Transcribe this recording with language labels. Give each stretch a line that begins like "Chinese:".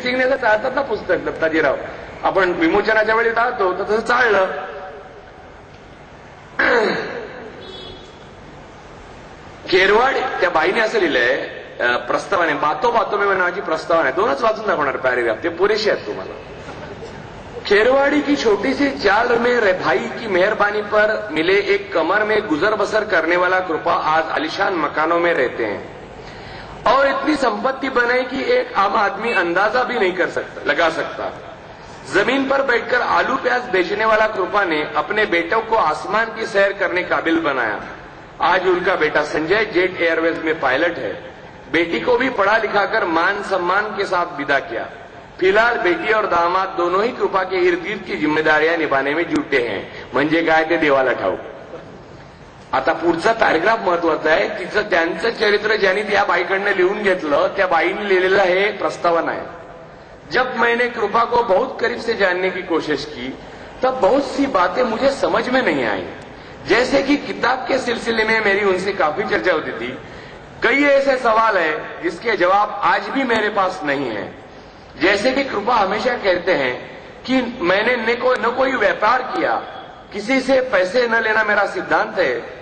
Marathi: सिंगने जर चालतात ना पुस्तक दत्ताजीराव, आपण विमोचनाच्या वेळी चालतो तर तसं चाललं. खेरवाड त्या बाईने असं लिहिलंय प्रस्तावाने, बातो बातो में नावाची प्रस्तावना आहे, 2च वाचून दाखवणार पॅरेग्राफ, ते पुरेसे आहेत तुम्हाला.
Hindi: खेरवाड़ी की छोटी सी चाल में भाई की मेहरबानी पर मिले एक कमर में गुजर बसर करने वाला कृपा आज आलिशान मकानों में रहते हैं और इतनी संपत्ति बनाई कि एक आम आदमी अंदाजा भी नहीं लगा सकता. जमीन पर बैठकर आलू प्याज बेचने वाला कृपा ने अपने बेटों को आसमान की सैर करने काबिल बनाया. आज उनका बेटा संजय जेट एयरवेज में पायलट है. बेटी को भी पढ़ा लिखाकर मान सम्मान के साथ विदा किया. फिलहाल बेटी और दामाद दोनों ही कृपा के इर्द गिर्द की जिम्मेदारियां निभाने में जुटे हैं.
Marathi: म्हणजे काय ते देवाला ठाऊक. आता पुढचा पॅराग्राफ महत्वाचा आहे. तिचं त्यांचं चरित्र ज्यांनी त्या बाईकडनं लिहून घेतलं, त्या बाईने लिहिलेलं हे प्रस्तावना आहे.
Hindi: जब मैंने कृपा को बहुत करीब से जानने की कोशिश की तब बहुत सी बातें मुझे समझ में नहीं आई. जैसे कि किताब के सिलसिले में मेरी उनसे काफी चर्चा होती थी. कई ऐसे सवाल है जिसके जवाब आज भी मेरे पास नहीं है. जैसे कि कृपा हमेशा कहते हैं कि मैंने न कोई व्यापार किया, किसी से पैसे न लेना मेरा सिद्धांत है.